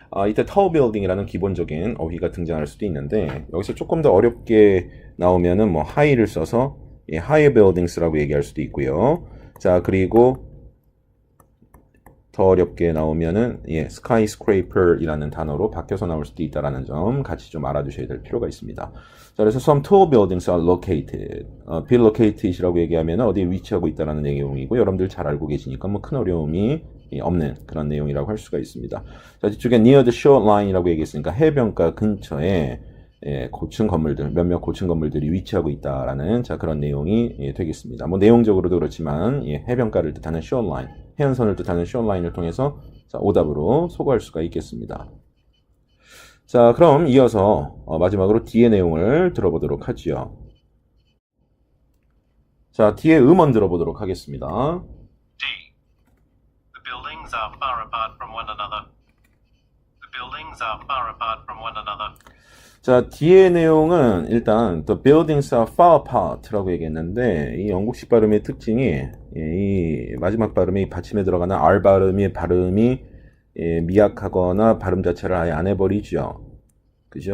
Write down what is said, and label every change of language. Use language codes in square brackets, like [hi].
[ko] 이때 tall building이라는 기본적인 어휘가 등장할 수도 있는데 여기서 조금 더 어렵게 나오면은 뭐 high를 써서 [en] high buildings [ko] 라고 얘기할 수도 있고요. 자, 그리고 더 어렵게 나오면은 skyscraper이라는 단어로 바뀌어서 나올 수도 있다라는 점 같이 좀 알아두셔야 될 필요가 있습니다. 자, 그래서 [en] some tall buildings are located. [ko] be located이라고 얘기하면 어디에 위치하고 있다라는 내용이고 여러분들 잘 알고 계시니까 뭐 큰 어려움이 없는 그런 내용이라고 할 수가 있습니다. 자, 뒤쪽에 [en] near the shoreline [ko] 이라고 얘기했으니까 해변가 근처에 고층 건물들, 몇몇 고층 건물들이 위치하고 있다라는 자 그런 내용이 되겠습니다. 뭐 내용적으로도 그렇지만 해변가를 뜻하는 shoreline, 해안선을 뜻하는 shoreline을 통해서 자, 오답으로 소거할 수가 있겠습니다. 자, 그럼 이어서 마지막으로 D의 내용을 들어보도록 하지요. 자, D의 음원 들어보도록 하겠습니다. D. [en] The buildings are far apart from one another. The buildings are far apart from one another. [ko] 자, D의 내용은 일단 [en] The buildings are far apart [ko] 라고 얘기했는데 이 영국식 발음의 특징이 이 마지막 발음이 받침에 들어가는 R 발음이 미약하거나 발음 자체를 아예 안 해버리죠. 그죠?